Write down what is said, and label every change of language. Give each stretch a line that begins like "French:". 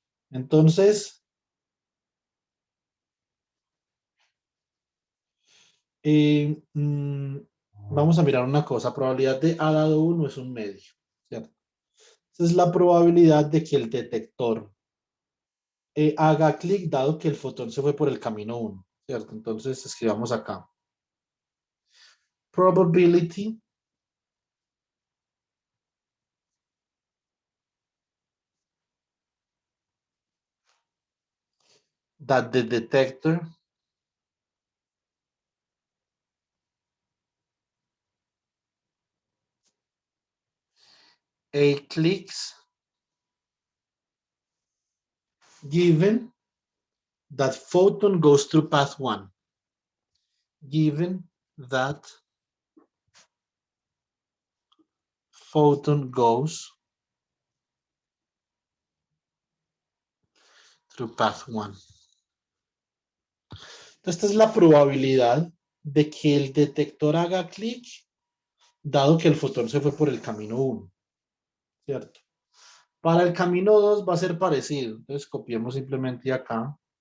Spanish: Entonces, vamos a mirar una cosa. Probabilidad de A dado 1 es un medio, ¿cierto? Esa es la probabilidad de que el detector haga clic dado que el fotón se fue por el camino 1, ¿cierto? Entonces, escribamos acá.
English: Probability that the detector A clicks given that photon goes through path 1. Given that photon goes through path 1.
Spanish: Esta es la probabilidad de que el detector haga clic dado que el fotón se fue por el camino 1, ¿cierto? Para el camino 2 va a ser parecido. Entonces copiemos simplemente acá.